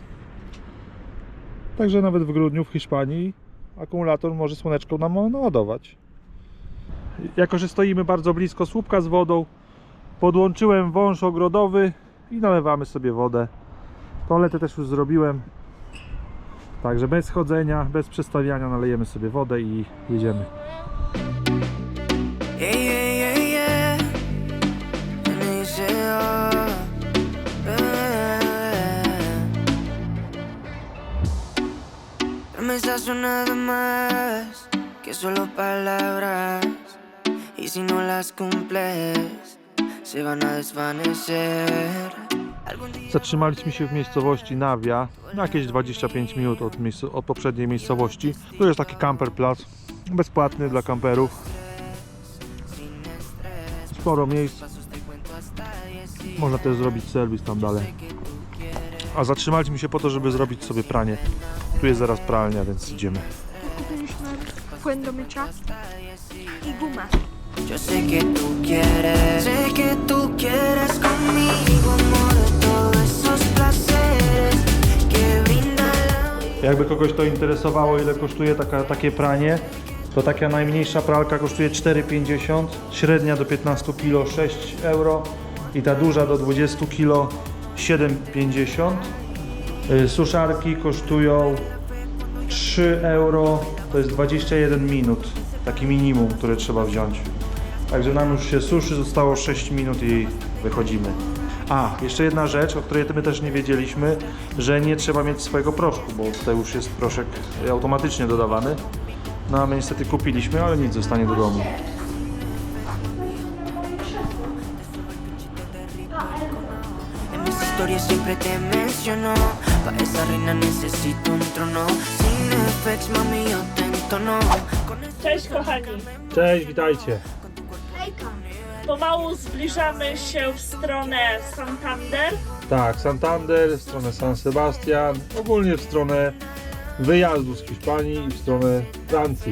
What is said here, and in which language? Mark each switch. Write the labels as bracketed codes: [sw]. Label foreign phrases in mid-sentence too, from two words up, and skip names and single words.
[pl] Także nawet w grudniu w Hiszpanii akumulator może słoneczko nam naładować. Jako że stoimy bardzo blisko słupka z wodą, podłączyłem wąż ogrodowy i nalewamy sobie wodę. Toaletę też już zrobiłem. Także bez chodzenia, bez przestawiania nalejemy sobie wodę i jedziemy. [en] Yeah, yeah, yeah, yeah. And they say, oh, [es] promesas son nada más que solo palabras. Y si no las cumples, se van a desvanecer. [pl] Zatrzymaliśmy się w miejscowości Navia, na jakieś 25 minut od poprzedniej miejscowości. Tu jest taki camperplac, bezpłatny dla kamperów. Sporo miejsc. Można też zrobić serwis tam dalej. A zatrzymaliśmy się po to, żeby zrobić sobie pranie. Tu jest zaraz pralnia, więc idziemy. Kupiliśmy płyn do mycia i gumę. [es] Yo sé que tú quieres conmigo, amor, todos esos placeres que brinda la vida. [pl] Jakby kogoś to interesowało, ile kosztuje takie pranie, to taka najmniejsza pralka kosztuje 4,50, średnia do 15 kg 6 euro i ta duża do 20 kg 7,50. Suszarki kosztują 3 euro, to jest 21 minut, taki minimum, które trzeba wziąć. Także nam już się suszy, zostało 6 minut i wychodzimy. A, jeszcze jedna rzecz, o której my też nie wiedzieliśmy, że nie trzeba mieć swojego proszku, bo tutaj już jest proszek automatycznie dodawany. No a my niestety kupiliśmy, ale nic, zostanie do domu. [es] En mis historias siempre te menciono. Pa' esa reina necesito un trono. Sin effects, mami, yo te entono. [pl] Cześć kochani! Cześć, witajcie. Pomału zbliżamy się w stronę Santander. Tak, Santander, w stronę San Sebastian, ogólnie w stronę wyjazdu z Hiszpanii i w stronę Francji.